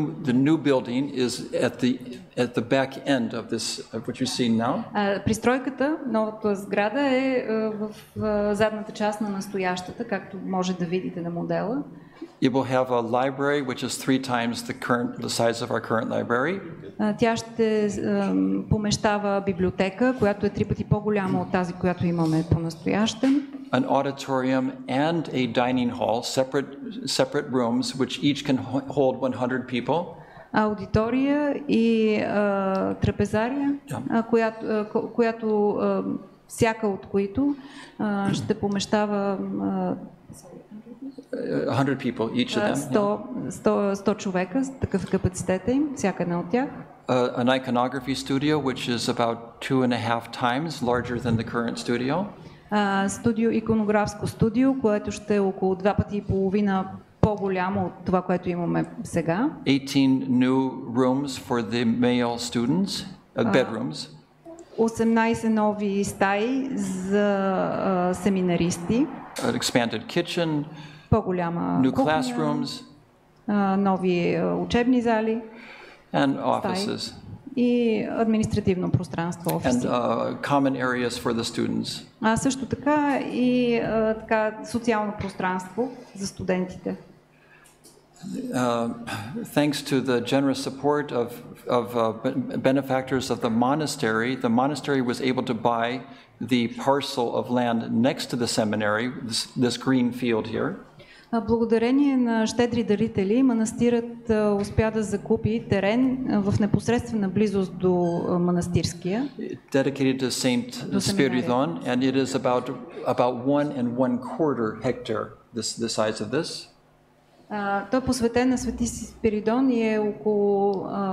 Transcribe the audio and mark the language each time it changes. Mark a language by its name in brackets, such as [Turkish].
[English] The new building is at the back end of this of what you see now. [Bulgarian] Пристройката, новата сграда е в задната част на настоящата, както може да видите на модела. [English] It will have a library which is 3 times the size of our current library. [Bulgarian] Тя ще помещава библиотека, която е 3 пъти по-голяма от тази, която имаме по-настоящем. [English] An auditorium and a dining hall, separate rooms which each can hold 100 people. [Bulgarian] Аудитория и трапезария, която всяка от които ще помещава [English] 100 people, each of them. [Bulgarian] 100 човека, такъв е капацитета им, всяка една от тях. [English] An iconography studio, which is about 2.5 times larger than the current studio. [Bulgarian] Иконографско студио, което ще е около 2 пъти и половина по-голямо от това, което имаме сега. [English] 18 new rooms for the male students, bedrooms. [Bulgarian] 18 нови стаи за семинаристи. [English] An expanded kitchen, [Bulgarian] по-голяма [English] new [Bulgarian] кухня, [English] classrooms, [Bulgarian] нови учебни зали [English] and offices. [Bulgarian] И административно пространство, офиси. [English] And common areas for the students. [Bulgarian] А също така и социално пространство за студентите. [English] Thanks to the generous support of benefactors of the monastery was able to buy the parcel of land next to the seminary, this green field here. [Bulgarian] Благодарение на щедри дарители, манастирът успя да закупи терен в непосредствена близост до манастирския. [English] Dedicated to Saint Spiridon, and it is about 1.25 hectare, the size of this. [Bulgarian] Той е посветен на Свети Спиридон и е около